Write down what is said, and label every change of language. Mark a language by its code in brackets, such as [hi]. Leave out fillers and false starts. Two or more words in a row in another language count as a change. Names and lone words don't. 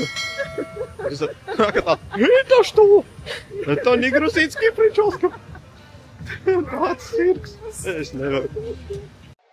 [lv] Es tā, [ru] это что? Это не грузинский прическа. [lv] Tāds cirks. Es nevaru.